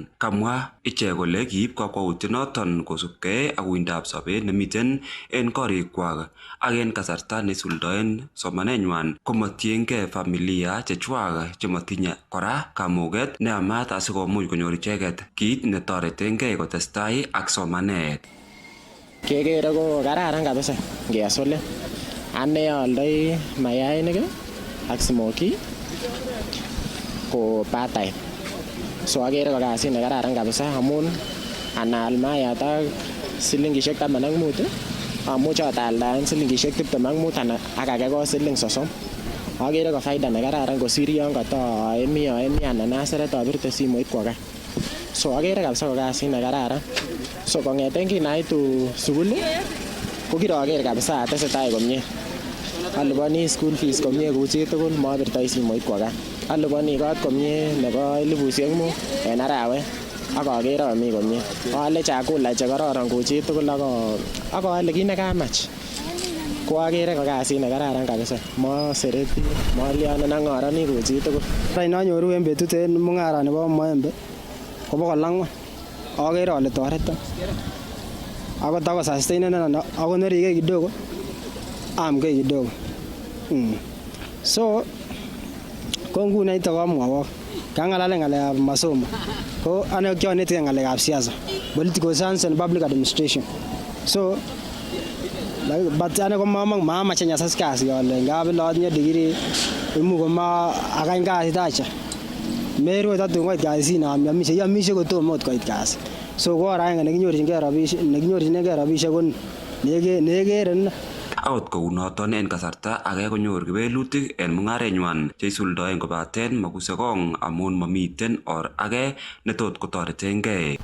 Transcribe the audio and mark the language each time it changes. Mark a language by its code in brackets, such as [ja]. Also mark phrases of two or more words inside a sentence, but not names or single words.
[kln] Kamwa ichek kole kiib kakwautiet noton kosubkei ak uindab sobet nemiten en korikwak ak en kasarta neisuldoen somanenywan komatiengei familia chechwak chematinye kora kamuget neyamat asikomuch konyor icheket kit netoretengei kotestai ak somanet. Kekere ko kararan kabisa ngeasole. Ane aldoi mayainik ak smoky ko part-time. So akere ko kasit ne kararan kabisa amun anal mayat ak silingishek 15 amuche ataldaen silingishek 25 anan ak age ko siling 30. Akere ko faida ne kararan kosir yon kataemi anan aseret abirte simoit kwo gaa. So akere kabisa ko kasit ne kararan. So kong'eten kinaitu sukul ko kiroker kabisa atesetai komie. Alipani [en] school fees [kln] komie kou chitugul mabirtoi simoit kwo gaa. Alipani kot komie nebo 5,000 en arawet ak akere ami komie. Aale chakula che kororon kou chitugul ak aale kit nekamach. Ko akere ko kasit ne kararan kabisa. Masereti, maliane nang'oroni kou chitugul. Nanyoru en betut en mung'ara nebo maembe ko 400 akere ale toreton ako tako sustainen ako nerige kidogo amgei kidogo. So ko nguni ito kamwawok kang'alalen ng'alekab masomo ko ane kionetige ng'alekab siasa, [en] political science and public administration. So but [kln] ane ko mamache nyasas kasi ale ngap atinye degree imuch koma akany kasit acha merue tatun koit kasi amishe kotomo ot koit kasi. So ko oranga nekinyorchingei rabisiek ko nekere. Akot kounoton en kasarta age konyor kewelutik en mung'arenywan cheisuldoen kobaten makuse kong amun mamiten or age netot kotoretengei.